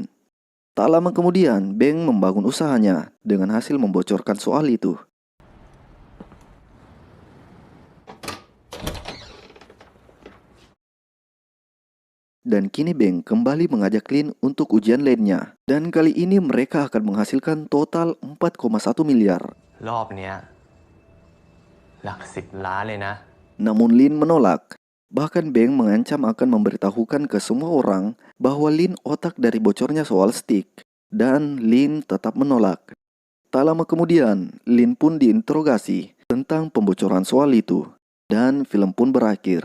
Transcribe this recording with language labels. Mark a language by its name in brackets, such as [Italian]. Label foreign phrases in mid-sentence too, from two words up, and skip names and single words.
[Indonesian] Tak lama kemudian, Beng membangun usahanya dengan hasil membocorkan soal itu. Dan kini Beng kembali mengajak Lin untuk ujian lainnya. Dan kali ini mereka akan menghasilkan total 4,1 miliar. [Thai] รอบเนี้ยหลัก10 ล้านเลยนะ [Indonesian] Namun Lin menolak. Bahkan Beng mengancam akan memberitahukan ke semua orang bahwa Lin otak dari bocornya soal stick. Dan Lin tetap menolak. Tak lama kemudian, Lin pun diinterogasi tentang pembocoran soal itu. Dan film pun berakhir.